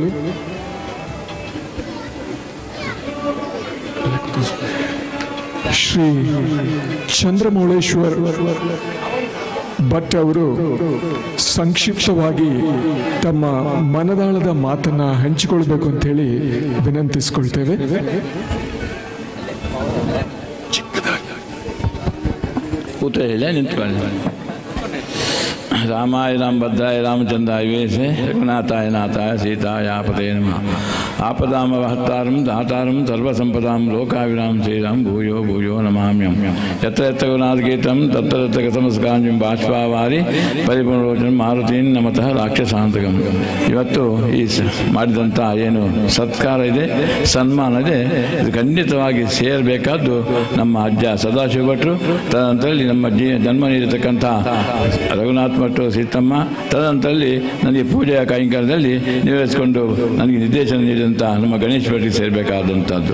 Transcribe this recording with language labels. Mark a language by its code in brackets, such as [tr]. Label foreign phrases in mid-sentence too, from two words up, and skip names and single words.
[kn] ಶ್ರೀ ಚಂದ್ರಮೌಳೇಶ್ವರ್ ಭಟ್ ಅವರು ಸಂಕ್ಷಿಪ್ತವಾಗಿ ತಮ್ಮ ಮನದಾಳದ ಮಾತನ್ನ ಹಂಚಿಕೊಳ್ಬೇಕು ಅಂತ ಹೇಳಿ ವಿನಂತಿಸಿಕೊಳ್ತೇವೆ. [sa] रामाय रामभद्राय रामचंद्राय वेशे रघुनाथाय नाथाय सीताय आपते नमः। आपदामहत्तारं दातारं सर्वसंपदां लोकाभिराम श्रीराम भूयो भूयो नमाम्यहं। यत्र यत्र गुणाद्गीतं तत्र तत्र गतमस्कांजं बाष्पावारि ಪರಿಪೂರ್ಣೋಚನ ಮಾರುತೀನ್ ನಮತಃ ರಾಕ್ಷಸಾಂತಕಂ. [kn] ಇವತ್ತು ಈ ಮಾಡಿದಂಥ ಏನು ಸತ್ಕಾರ ಇದೆ, ಸನ್ಮಾನ ಇದೆ, ಇದು ಖಂಡಿತವಾಗಿ ಸೇರಬೇಕಾದ್ದು ನಮ್ಮ ಅಜ್ಜ ಸದಾಶಿವ ಭಟ್ರು, ತದನಂತರದಲ್ಲಿ ನಮ್ಮ ಜನ್ಮ ನೀಡಿರ್ತಕ್ಕಂಥ ರಘುನಾಥ್ ಭಟ್ರು ಸೀತಮ್ಮ, ತದನಂತರದಲ್ಲಿ ನನಗೆ ಪೂಜೆಯ ಕೈಂಕರ್ಯದಲ್ಲಿ ನಿರ್ವಹಿಸಿಕೊಂಡು ನನಗೆ ನಿರ್ದೇಶನ ನೀಡಿದಂಥ ನಮ್ಮ ಗಣೇಶ್ ಭಟ್ರಿಗೆ ಸೇರಬೇಕಾದಂಥದ್ದು.